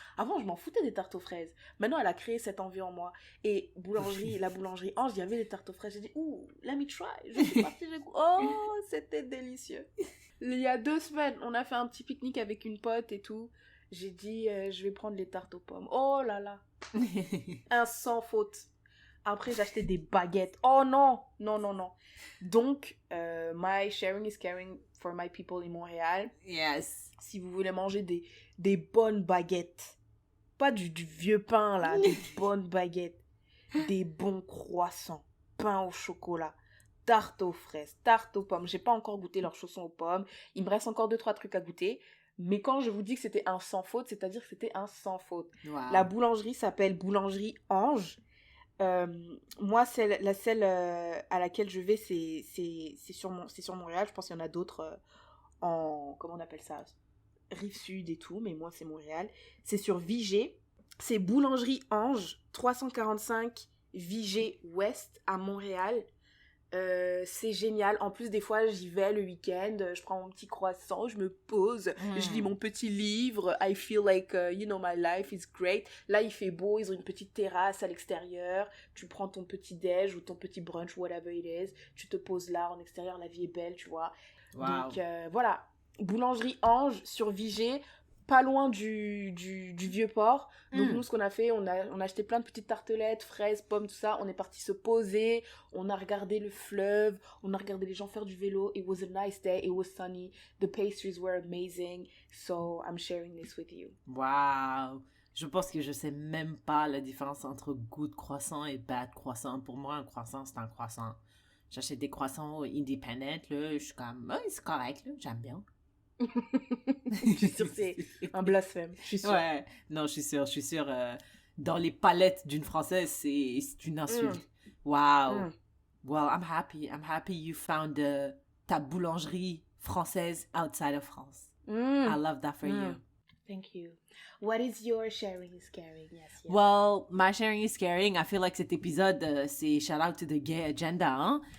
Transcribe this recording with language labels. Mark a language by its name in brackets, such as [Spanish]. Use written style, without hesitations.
[French] Avant je m'en foutais des tartes aux fraises. Maintenant elle a créé cette envie en moi. Et la boulangerie Ange, il y avait des tartes aux fraises. J'ai dit [English] let me try. [French] Je suis partie, c'était délicieux. Il y a 2 semaines, on a fait un petit pique-nique avec une pote et tout. J'ai dit je vais prendre les tartes aux pommes. Oh là là. Un sans faute. Après, j'ai acheté des baguettes. Oh non. Donc, [English] my sharing is caring for my people in Montréal. Yes. [French] Si vous voulez manger des bonnes baguettes, pas du vieux pain là, des bonnes baguettes, des bons croissants, pain au chocolat, tarte aux fraises, tarte aux pommes. J'ai pas encore goûté leurs chaussons aux pommes. Il me reste encore 2-3 trucs à goûter. Mais quand je vous dis que c'était un sans faute, c'est-à-dire que c'était un sans faute. [English] Wow. [French] La boulangerie s'appelle Boulangerie Ange. Moi, celle à laquelle je vais, c'est sur Montréal. Je pense qu'il y en a d'autres comment on appelle ça, Rive-Sud et tout, mais moi, c'est Montréal. C'est sur Vigée. C'est Boulangerie Ange, 345 Vigée Ouest à Montréal. C'est génial. En plus, des fois, j'y vais le week-end, je prends mon petit croissant, je me pose, je lis mon petit livre. [English] I feel like, my life is great. [French] Là, il fait beau, ils ont une petite terrasse à l'extérieur. Tu prends ton petit déj ou ton petit brunch, [English] whatever it is. [French] Tu te poses là, en extérieur, la vie est belle, tu vois. [English] Wow. [French] Donc, voilà. boulangerie Ange sur Vigée, pas loin du Vieux-Port. Donc nous, ce qu'on a fait, on a acheté plein de petites tartelettes, fraises, pommes, tout ça. On est parti se poser, on a regardé le fleuve, on a regardé les gens faire du vélo. [English] It was a nice day, it was sunny, the pastries were amazing. So I'm sharing this with you. Wow! [French] Je pense que je sais même pas la différence entre [English] good croissant [French] et [English] bad croissant. [French] Pour moi, un croissant, c'est un croissant. J'achète des croissants [English] independent, [French] là, je suis comme, oh, c'est correct, là, j'aime bien. Je suis sûre que c'est un blasphème. Je suis sûre. Ouais, non, je suis sûre. Dans les palettes d'une Française, c'est une insulte. Wow. [English] Well, I'm happy you found [French] ta boulangerie française [English] outside of France. I love that for you. Thank you. What is your sharing is caring? Yes. Well, my sharing is caring. I feel like [French] cet épisode, c'est [English] shout out to the gay agenda, [French] hein?